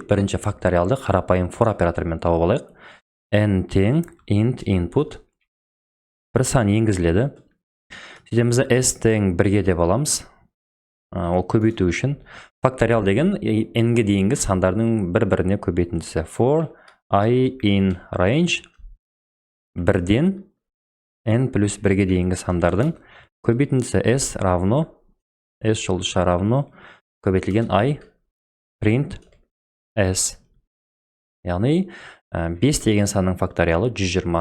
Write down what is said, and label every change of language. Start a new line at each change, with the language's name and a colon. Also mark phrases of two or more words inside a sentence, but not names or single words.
Kazakh: Бірінші факториалды қарапайым
English: for операторымен
Kazakh: тауып алайық. n тең
English: int input
Kazakh: бір сан енгізіледі. Сөйтеміз s тең 1-ге деп аламыз. Ол көбейту үшін. Факториал деген n-ге дейінгі сандардың бір-біріне көбейтіндісі.
English: For I in range
Kazakh: 1-ден n плюс 1-ге дейінгі сандардың көбейтіндісі s равно s жұлдызша равно көбейтілген I
English: print s.
Kazakh: Яғни 5 деген санның факториалы 120.